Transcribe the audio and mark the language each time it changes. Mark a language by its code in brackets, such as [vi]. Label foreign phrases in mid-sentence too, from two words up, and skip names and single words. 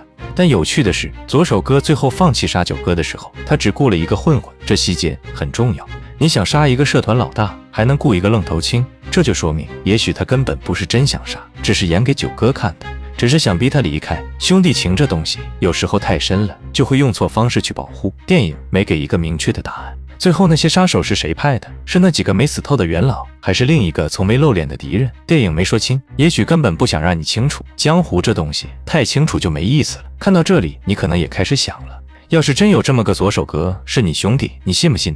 [zh] 但有趣的是，左手哥最後放棄殺九哥的時候，他只雇了一個混混，這細節很重要。你想殺一個社團老大，還能雇一個愣頭青，這就說明也許他根本不是真想殺，只是演給九哥看的，只是想逼他離開。兄弟情這東西有時候太深了，就會用錯方式去保護。電影沒給一個明確的答案。最後那些殺手是誰派的？是那幾個沒死透的元老，還是另一個從沒露臉的敵人？電影沒說清，也許根本不想讓你清楚。江湖這東西太清楚就沒意思了。看到這裡，你可能也開始想了，要是真有這麼個左手哥是你兄弟，你信不信他？